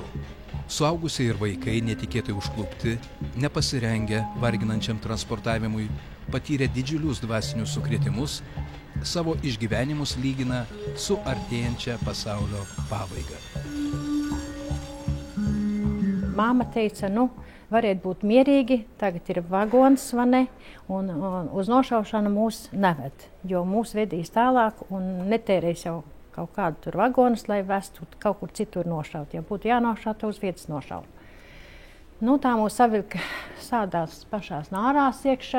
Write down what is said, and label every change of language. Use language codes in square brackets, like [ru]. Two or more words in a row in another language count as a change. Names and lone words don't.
[lt] Suaugusiai ir vaikai netikėtai užklupti, nepasirengę varginančiam transportavimui, patyrė didžiulius dvasinius sukrėtimus, savo išgyvenimus lygina su artėjančia pasaulio pabaiga. [lv] mamma teica, variet būt mierīgi, tagad ir vagons, vai ne, un uz nošaušanu mūs neved, jo mūs vedīs tālāk un netērēs jau kaut kādu tur vagonus, lai vestu kaut kur citur nošaut. Ja būtu jānošaut, uz vietas nošaut. Tā mūs savilka sādās pašās nārās iekšā.